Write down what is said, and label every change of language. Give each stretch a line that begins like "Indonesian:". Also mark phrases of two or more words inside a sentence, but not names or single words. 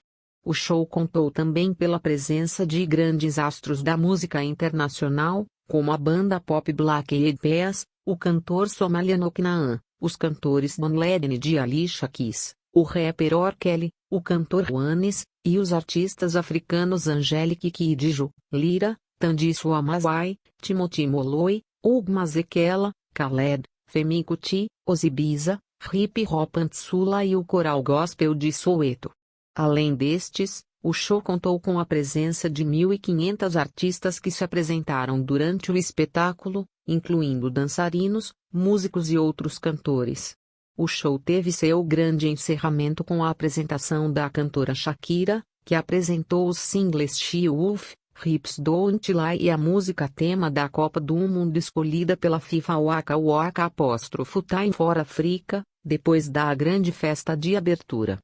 Portuguese: O show contou também pela presença de grandes astros da música internacional, como a banda pop Black Eyed Peas, o cantor somaliano Knaan, os cantores Don Ledden e Alicia Keys, o rapper R. Kelly, o cantor Juanes, e os artistas africanos Angelique Kidjo, Lira, Thandiswa Wamazai, Timothy Moloi, Hugh Masekela, Khaled, Femi Kuti, Ozibiza, Hip Hop Antsula e o Coral Gospel de Soweto. Além destes, o show contou com a presença de 1.500 artistas que se apresentaram durante o espetáculo, incluindo dançarinos, músicos e outros cantores. O show teve seu grande encerramento com a apresentação da cantora Shakira, que apresentou os singles She Wolf, Hips Don't Lie e a música tema da Copa do Mundo escolhida pela FIFA Waka Waka Time for Africa, depois da grande festa de abertura.